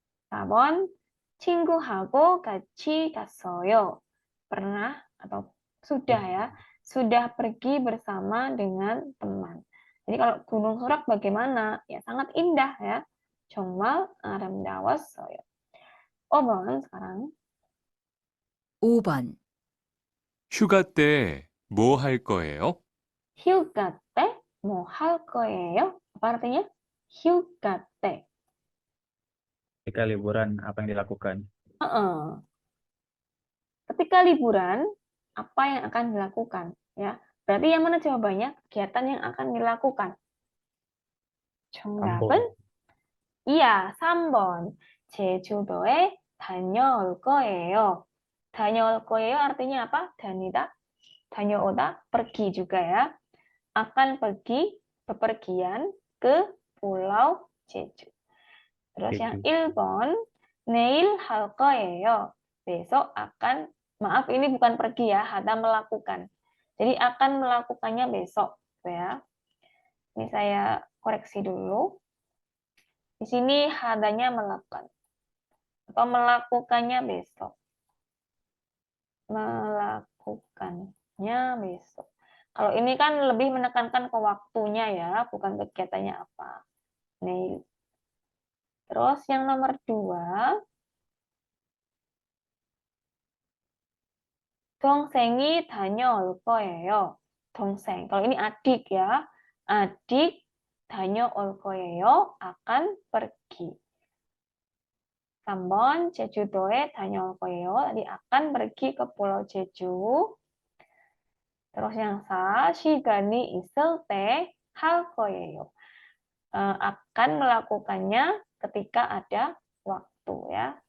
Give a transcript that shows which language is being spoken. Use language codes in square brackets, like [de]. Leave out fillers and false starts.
[ko] 4번, 친구하고 같이 갔어요. [id] Pernah atau sudah ya, sudah pergi bersama dengan teman. Jadi kalau Gunung Sorak bagaimana? Ya sangat indah ya. [ko] 정말 아름다웠어요. [id] 5번 sekarang. [ko] 5번. 휴가 때 뭐 할 거예요? 휴가 때 뭐 할 거예요? [id] Apa artinya? [ko] 휴가 때. [id] Ketika liburan, apa yang dilakukan? Ketika liburan, apa yang akan dilakukan? Ya, berarti yang mana jawabannya? Kegiatan yang akan dilakukan. [ko] 정답은 iya, 3번. 제주도에 다녀올 거예요. 다녀올 거예요 [id] artinya apa? 다니다, 다녀오다, pergi juga ya. Akan pergi, bepergian ke Pulau Jeju. Terus yang [ko] 1번, 내일 할 거예요. [id] Besok akan, maaf ini bukan pergi ya, ada melakukan. Jadi akan melakukannya besok, ya. Ini saya koreksi dulu. Di sini hadanya melakukan atau melakukannya besok. Melakukannya besok. Kalau ini kan lebih menekankan ke waktunya ya, bukan kegiatannya apa. Nih. Terus yang nomor 2, [ko] 동생이 다녀올 거예요. [id] 동생. Kalau ini adik ya. [ko] Adik 다녀올 거예요. [id] Akan pergi. [ko] 3번 제주도에 다녀올 거예요. [id] Tadi akan pergi ke Pulau Jeju. Terus yang [ko] 4, 시간이 있을 때 할 거예요. [id] Akan melakukannya ketika ada waktu ya.